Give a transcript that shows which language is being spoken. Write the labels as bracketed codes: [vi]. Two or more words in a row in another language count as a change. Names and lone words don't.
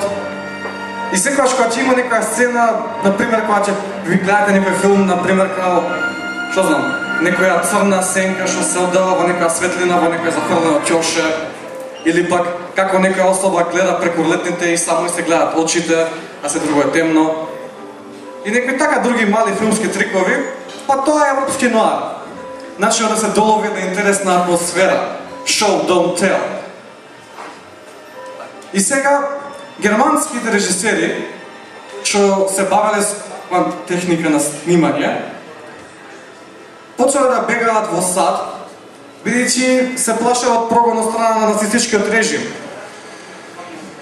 [mk] И секогаш кога ќе има некоја сцена, например кога ќе ви гледате некој филм, например као, што знам, некоја црна сенка што се оддава во некоја светлина, во некоја зафрлена ќоше, или пак како некоја особа гледа преку летните и само се гледат очите, а се друго е темно. И некои така други мали филмски трикови, па тоа е европски ноар. Начинот да се долови една интересна атмосфера. [en] Show, don't tell. [mk] И сега, германските режисери, што се бавеле со техника на снимање, почнале да бегаат во сад, бидејќи се плашеа од прогон од страна на нацистичкиот режим.